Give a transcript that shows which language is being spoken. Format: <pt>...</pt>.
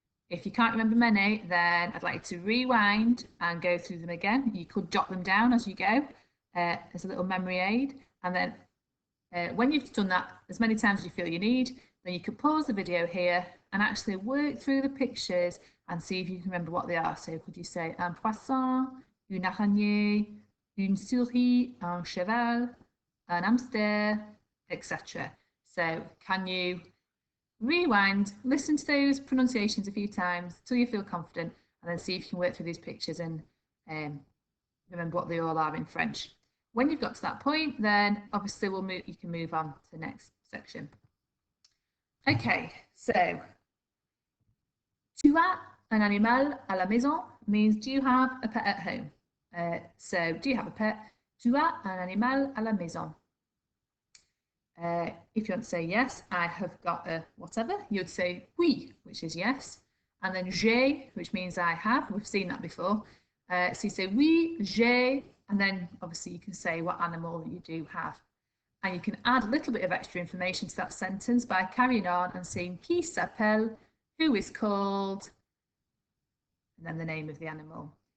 <en>If you can't remember many, then I'd like you to rewind and go through them again. You could jot them down as you go as a little memory aid. And then when you've done that as many times as you feel you need, then you could pause the video here and actually work through the pictures and see if you can remember what they are. So could you say</en> <fr>un poisson, une araignée, une souris, un cheval, un hamster, etc.</fr> <en>So can you rewind, listen to those pronunciations a few times until you feel confident, and then see if you can work through these pictures and remember what they all are in French. When you've got to that point, then obviously you can move on to the next section. Okay, so</en> <fr>tu as un animal à la maison</fr> <en>means do you have a pet at home? So do you have a pet?</en> <fr>Tu as un animal à la maison.</fr> <en>If you want to say yes, I have got a whatever, you'd say oui, which is yes. And then j'ai, which means I have. We've seen that before. So you say</en> <fr>oui, j'ai,</fr> <en>and then obviously you can say what animal you do have. And you can add a little bit of extra information to that sentence by carrying on and saying</en> <fr>qui s'appelle,</fr> <en>who is called, and then the name of the animal.</en>